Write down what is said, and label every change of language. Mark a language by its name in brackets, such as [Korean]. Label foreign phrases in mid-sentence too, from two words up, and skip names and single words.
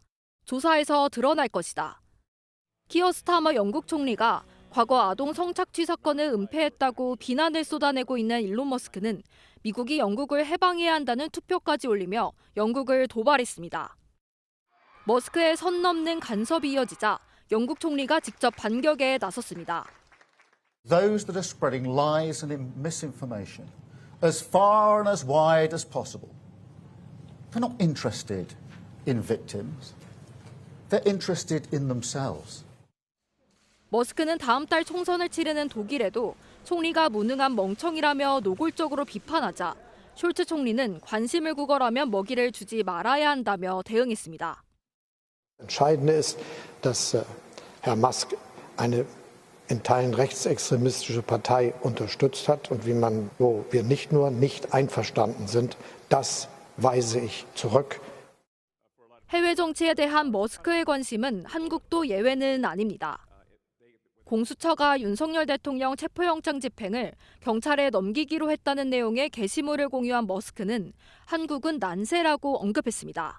[Korean] 조사에서 드러날 것이다. 키어 스타머 영국 총리가 과거 아동 성착취 사건을 은폐했다고 비난을 쏟아내고 있는 일론 머스크는 미국이 영국을 해방해야 한다는 투표까지 올리며 영국을 도발했습니다. 머스크의 선 넘는 간섭이 이어지자 영국 총리가 직접 반격에 나섰습니다. [English] Those that are spreading lies and misinformation as far and as wide as possible. They're not interested in victims. They're interested in themselves. [Korean] 머스크는 다음 달 총선을 치르는 독일에도 총리가 무능한 멍청이라며 노골적으로 비판하자 숄츠 총리는 관심을 구걸하면 먹이를 주지 말아야 한다며 대응했습니다. [German] Entscheidend ist, dass Herr Musk eine in Teilen rechtsextremistische Partei unterstützt hat und wo wir nicht nur nicht einverstanden sind, das weise ich zurück. [Korean] 해외 정치에 대한 머스크의 관심은 한국도 예외는 아닙니다. 공수처가 윤석열 대통령 체포영장 집행을 경찰에 넘기기로 했다는 내용의 게시물을 공유한 머스크는 한국은 난세라고 언급했습니다.